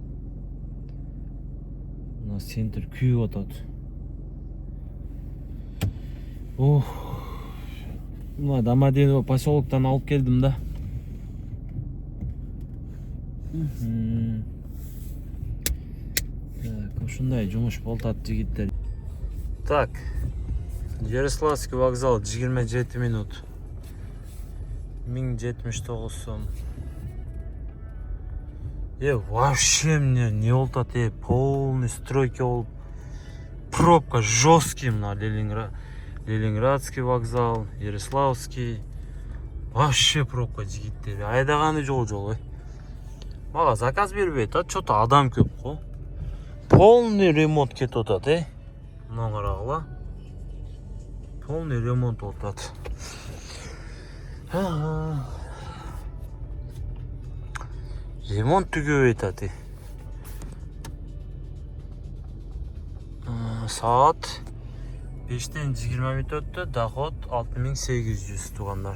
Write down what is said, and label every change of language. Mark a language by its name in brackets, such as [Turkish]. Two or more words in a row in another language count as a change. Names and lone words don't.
[Kyrgyz] Мына центр күйүп атат. Ох. Мына Домодедово поселоктон алып келдим да. Так, ушундай жумуш болтат жигиттер. Так. [Russian] Ярославский вокзал 27 минут. [Kyrgyz] 1079 сом. [Russian] Вообще мне не болтат, полный стройки болуп. Пробка жесткий на Ленинградский вокзал, Ярославский. Вообще пробка [Kyrgyz] жигиттер. Айдаганы жол. Мага заказ бербейт, что-то адам көп го. [Russian] Полный ремонт [Kyrgyz] кетип атат, Мына карагыла. [Russian] Полный ремонт [Kyrgyz] болуп атат. Ремонт түгөбөй атат. Саат 5-тен 20 минут өттү, доход 6800 тугандар.